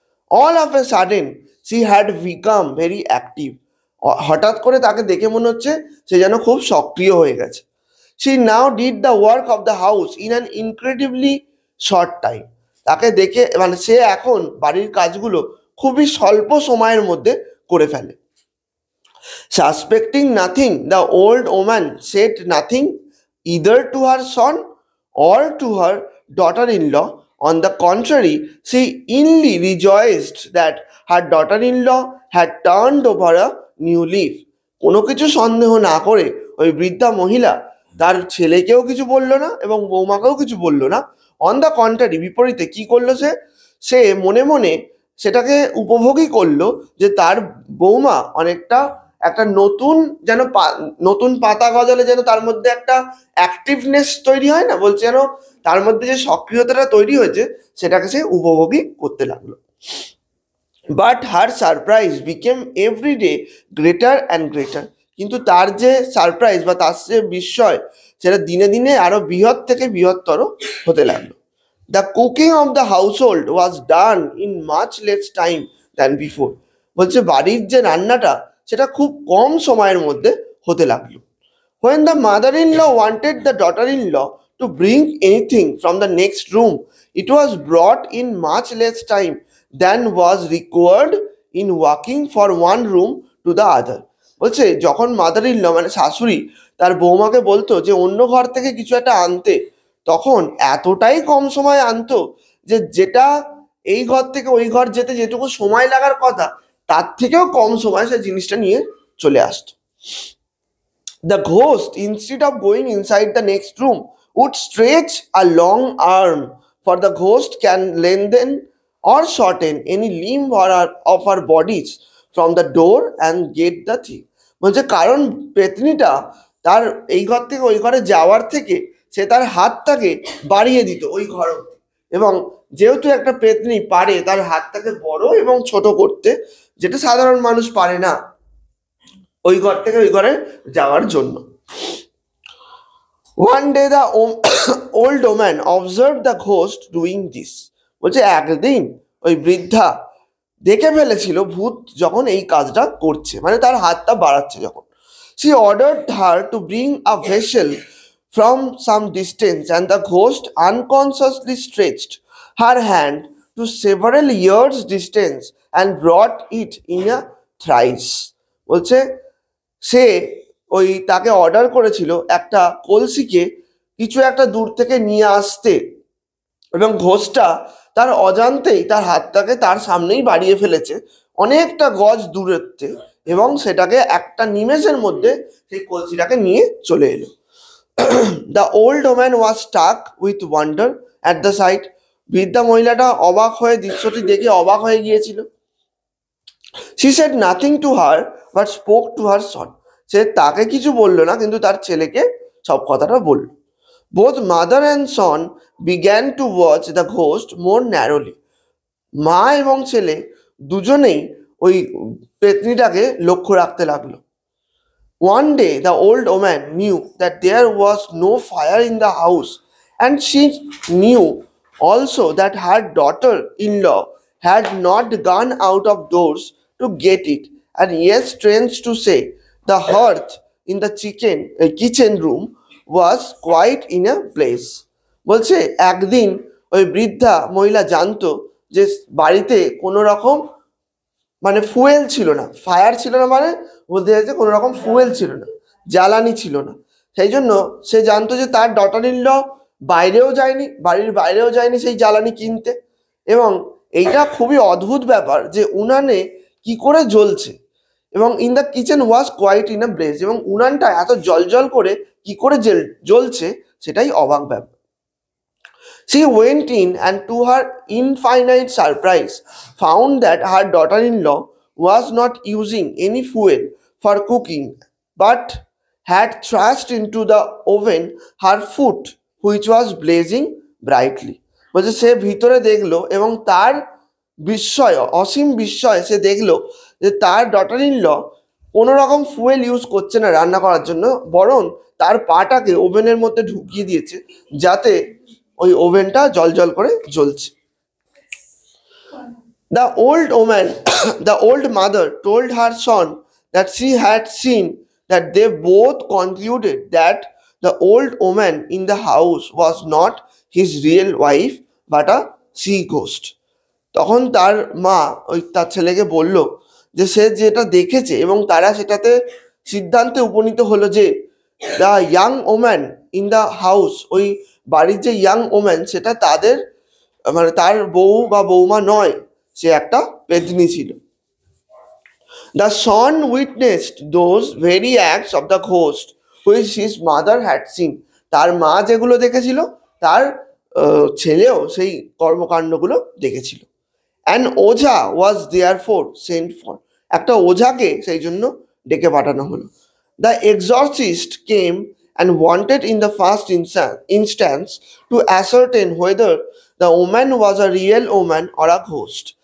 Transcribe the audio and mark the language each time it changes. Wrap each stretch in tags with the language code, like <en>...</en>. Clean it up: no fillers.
<en>all of a sudden she had become very active,</en> <bn>হঠাৎ করে তাকে দেখে মনে হচ্ছে সে যেন খুব সক্রিয় হয়ে গেছে।</bn> <en>she now did the work of the house in an incredibly short time,</en> <bn>তাকে দেখে মানে সে এখন বাড়ির কাজগুলো খুবই স্বল্প সময়ের মধ্যে করে ফেলে।</bn> <en>Suspecting nothing, the old woman said nothing either to her son or to her daughter-in-law. On the contrary, she inly rejoiced that her daughter-in-law had turned over a new leaf.</en> <bn>কোনো কিছু সন্দেহ না করে ওই বৃদ্ধা মহিলা তার ছেলেকেও কিছু বললো না এবং বৌমাকেও কিছু বললো না।</bn> <en>on the contrary,</en> <bn>বিপরীতে কি করলো সে মনে মনে সেটাকে উপভোগই করলো যে তার বৌমা অনেকটা একটা নতুন যেন নতুন পাতা গজালে যেন তার মধ্যে একটা অ্যাক্টিভনেস তৈরি হয় না, বলছে যেন তার মধ্যে যে সক্রিয়তাটা তৈরি হয়েছে সেটাকে সে উপভোগই করতে লাগলো।</bn> <en>but her surprise became every day greater and greater,</en> <bn>কিন্তু তার যে সারপ্রাইজ বা তার যে বিস্ময় সেটা দিনে দিনে আরো বৃহৎ থেকে বৃহত্তর হতে লাগলো।</bn> <en>the cooking of the household was done in much less time than before,</en> <bn>বলছে বাড়ির যে রান্নাটা সেটা খুব কম সময়ের মধ্যে হতে লাগলো।</bn> <en>When the mother-in-law wanted the daughter-in-law to bring anything from the next room, it was brought in much less time than was required in walking from one room to the other.</en> <bn>বলছে যখন mother in law মানে শাশুড়ি তার বৌমাকে বলতো যে অন্য ঘর থেকে কিছু একটা আনতে, তখন এতটাই কম সময় আনতো যে যেটা এই ঘর থেকে ওই ঘর যেতে যেটুকু সময় লাগার কথা তার থেকেও কম সময় সে জিনিসটা নিয়ে চলে আসতো।</bn> <en>The ghost, instead of going inside the next room, would stretch a long arm, for the ghost can lengthen or shorten any limb of our bodies from the door and get the thing.</en> <bn>বলছে কারণ পেতনিটা তার এই ঘর থেকে ওই ঘরে যাওয়ার থেকে সে তার হাতটাকে বাড়িয়ে দিত ওই ঘর, এবং যেহেতু একটা পেতনি পারে তার হাতটাকে বড় এবং ছোট করতে, যেটা সাধারণ মানুষ পারে না ওই ঘর থেকে ওই ঘরে যাওয়ার জন্য।</bn> <en>One day the old woman observed the ghost doing this.</en> <bn>বলছে একদিন ওই বৃদ্ধা দেখে ফেলেছিল ভূত যখন এই কাজটা করছে, মানে তার হাতটা বাড়াচ্ছে যখন।</bn> <en>She ordered her to bring a vessel from some distance, and the ghost unconsciously stretched her hand to several yards distance and brought it in a thrice.</en> <bn>বলছে সে ওই তাকে অর্ডার করেছিল একটা কলসিকে কিছু একটা দূর থেকে নিয়ে আসতে, এবং ঘোষটা তার অজান্তেই তার হাতটাকে তার সামনেই বাড়িয়ে ফেলেছে অনেকটা গজ দূরত্বে, এবং সেটাকে একটা নিমেষের মধ্যে সেই কলসিটাকে নিয়ে চলে এলো।</bn> <en>the old woman was stuck with wonder at the sight,</en> <bn>বৃদ্ধা মহিলাটা অবাক হয়ে দৃশ্যটি দেখে অবাক হয়ে গিয়েছিল।</bn> <en>She said nothing to her but spoke to her son.</en> <bn>সে তাকে কিছু বললো না, কিন্তু তার ছেলেকে সব কথাটা বলল।</bn> <en>Both mother and son began to watch the ghost more narrowly.</en> <bn>মা এবং ছেলে দুজনেই ওই পেতনিটাকে লক্ষ্য রাখতে লাগলো।</bn> <en>One day the old woman knew that there was no fire in the house, and she knew also that her daughter-in-law had not gone out of doors to get it, and yes, strange to say, the hearth in the kitchen room was quite in a blaze.</en> <bn>বলছে একদিন ওই বৃদ্ধা মহিলা জানতো যে বাড়িতে কোনো রকম মানে ফুয়েল ছিল না, ফায়ার ছিল না, মানে বলতে চাইছে কোনো রকম ফুয়েল ছিল না, জ্বালানি ছিল না। সেই জন্য সে জানতো যে তার ডটার ইন ল বাইরেও যায়নি, বাড়ির বাইরেও যায়নি সেই জ্বালানি কিনতে, এবং এইটা খুবই অদ্ভুত ব্যাপার যে উনানে কি করে জ্বলছে, এবং</bn> <en>in the kitchen was quite in a blaze,</en> <bn>এবং উনানটা এত জল করে কি করে জ্বলছে সেটাই অবাক ব্যাপার।</bn> <en>She went in and to her infinite surprise found that her daughter-in-law was not using any fuel for cooking but had thrust into the oven her foot which was blazing brightly.</en> <bn>বলছে সে ভিতরে দেখলো এবং তার বিস্ময়, অসীম বিস্ময় সে দেখলো যে তার ডটার ইন ল কোনো রকম ফুয়েল ইউজ করছে না রান্না করার জন্য, বরং তার পাটাকে ওভেনের মধ্যে ঢুকিয়ে দিয়েছে যাতে ওই ওভেনটা জল করে জ্বলছে।</bn> <en>The old woman, the old mother told her son that she had seen that they both concluded that the old woman in the house was not his real wife but a sea ghost.</en> <bn>তখন তার মা ওই তার ছেলেকে বলল যে সে যেটা দেখেছে এবং তারা সেটাতে সিদ্ধান্তে উপনীত হলো যে</bn> <en>the young woman in the house,</en> <bn>ওই বাড়ির যে ইয়াং ওম্যান সেটা তাদের মানে তার বউ বা বৌমা নয়, সে একটা পেতনি ছিল।</bn> <en>the son witnessed those very acts of the ghost which his mother had seen,</en> <bn>তার মা যেগুলো দেখেছিল তার ছেলেও সেই কর্মকাণ্ডগুলো দেখেছিল।</bn> <en>and ওঝা was therefore sent for,</en> <bn>একটা ওঝাকে সেই জন্য ডেকে পাঠানো হলো।</bn> <en>The exorcist came and wanted in the first instance to ascertain whether the woman was a real woman or a ghost.</en>